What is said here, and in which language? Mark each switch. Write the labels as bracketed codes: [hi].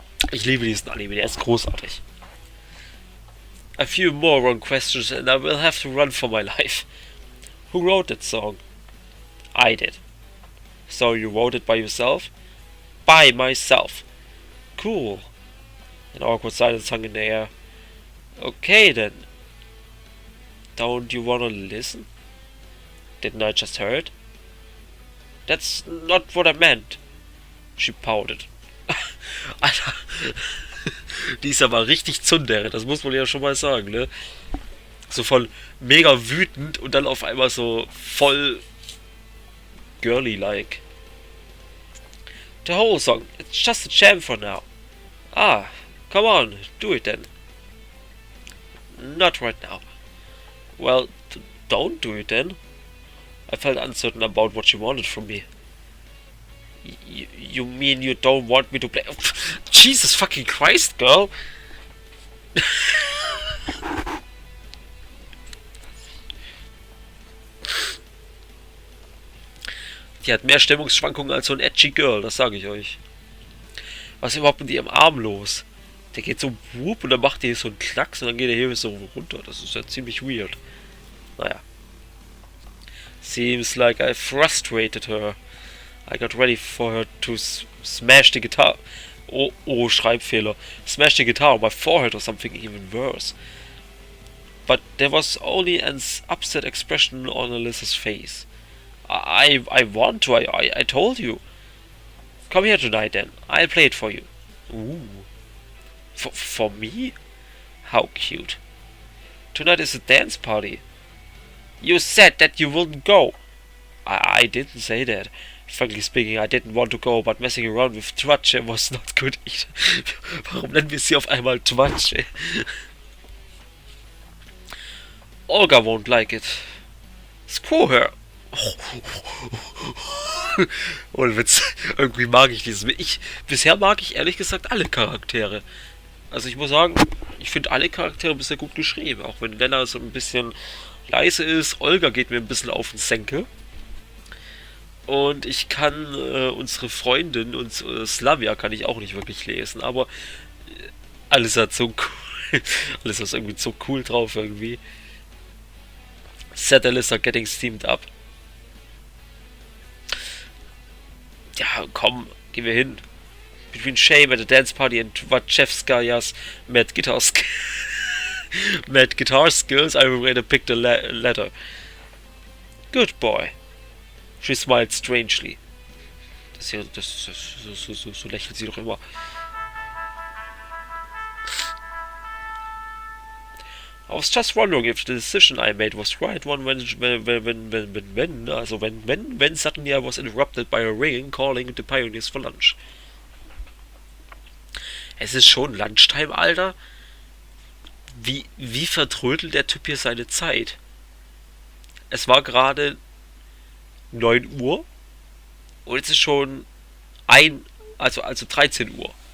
[de] Ich liebe diesen Anime, der ist großartig. [en] A few more wrong questions and I will have to run for my life. Who wrote that song? I did. So you wrote it by yourself? By myself. Cool. An awkward silence hung in the air. Okay then. Don't you wanna listen? Didn't I just hear it? That's not what I meant. She pouted. Alter. [de] Die ist aber richtig Tsundere, das muss man ja schon mal sagen, ne? So voll mega wütend und dann auf einmal so voll girly-like. [en] The whole song, it's just a jam for now. Ah, come on, do it then. Not right now. Well, don't do it then. I felt uncertain about what she wanted from me. You mean you don't want me to play? Jesus fucking Christ, girl! [de] Die hat mehr Stimmungsschwankungen als so ein edgy Girl, das sage ich euch. Was ist überhaupt mit ihrem Arm los? Der geht so whoop und dann macht die so einen Knacks und dann geht der hier so runter. Das ist ja ziemlich weird. Naja. [en] Seems like I frustrated her. I got ready for her to smash the guitar. Oh, Schreibfehler. Smash the guitar on my forehead or something even worse. But there was only an upset expression on Alisa's face. I want to, I told you. Come here tonight then. I'll play it for you. Ooh. For me? How cute. Tonight is a dance party. You said that you wouldn't go. I didn't say that. Frankly speaking, I didn't want to go, but messing around with Twatche was not good either. [de] Warum nennen wir sie auf einmal Twatche? [en] Olga won't like it. Screw her. [de] Ohne Witz. Irgendwie mag ich dieses. Bisher mag ich ehrlich gesagt alle Charaktere. Also ich muss sagen, ich finde alle Charaktere bisher gut geschrieben. Auch wenn Lena so ein bisschen leise ist. Olga geht mir ein bisschen auf den Senkel. Und ich kann unsere Freundin und Slavia kann ich auch nicht wirklich lesen. Aber alles hat so cool. Alles ist irgendwie so cool drauf irgendwie. [en] Set Alisa getting steamed up. [de] Ja, komm, gehen wir hin. [en] Between shame at a dance party and Wachewskaya's mad guitar skills, I already picked a letter. Good boy. She smiled strangely. [de] So lächelt sie doch immer. [en] I was just wondering if the decision I made was right one when suddenly I was interrupted by a ringing calling the pioneers for lunch. [de] Es ist schon Lunchtime, Alter. Wie vertrödelt der Typ hier seine Zeit? Es war gerade 9 Uhr und es ist schon also 13 Uhr.